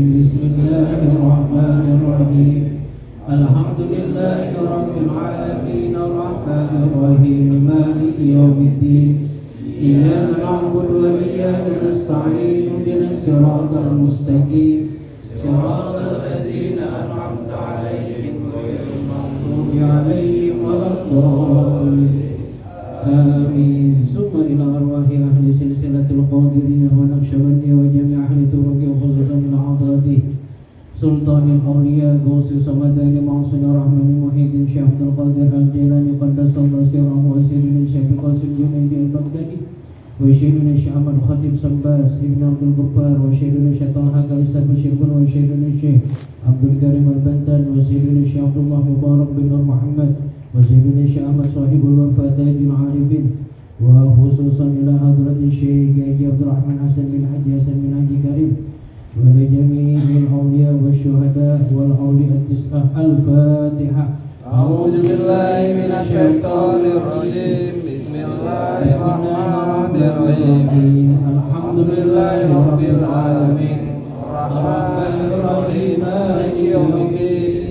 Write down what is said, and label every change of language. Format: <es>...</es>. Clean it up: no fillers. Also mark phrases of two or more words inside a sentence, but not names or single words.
<ar>بسم الله الرحمن الرحيم. الحمد لله رب العالمين الرحمن الرحيم مالك يوم الدين. إياك نعبد وإياك نستعين اهدنا الصراط المستقيم صراط الذين أنعمت عليهم غير المغضوب عليهم ولا الضالين. Amin. ثم إلى أرواح أهل سلسلة القادرية والنقشبندية وجميع أهل الطرق وخصوصا إلى حضرته سلطان الأولياء غوث الصمداني معشوق الرحماني محيي الدين Syekh Abdul Qadir Al-Jailani قدس الله سره وسرنا Syekh Qasim Junaidi Al-Baghdadi وسرنا Syekh Ahmad Khatib Sambas Ibn Abdul Ghaffar وسرنا Syekh Talha Galisa Bashirun وسرنا Syekh Abdul Karim Al-Bantan وسرنا Syekh Abdullah Mubarak bin Nur Muhammad wa sirrina Syekh Ahmad Sahibul Wafa Tajul Arifin وخصوصا إلى حضرة Syekh Haji Abdul Rahman Hasan bin Haji Hasan bin Haji Karim ولجميع الأولياء والشهداء والأولياء التسعة. الفاتحة. أعوذ بالله من الشيطان الرجيم. بسم الله الرحمن الرحيم. الحمد لله رب العالمين الرحمن الرحيم مالك يوم الدين.</ar>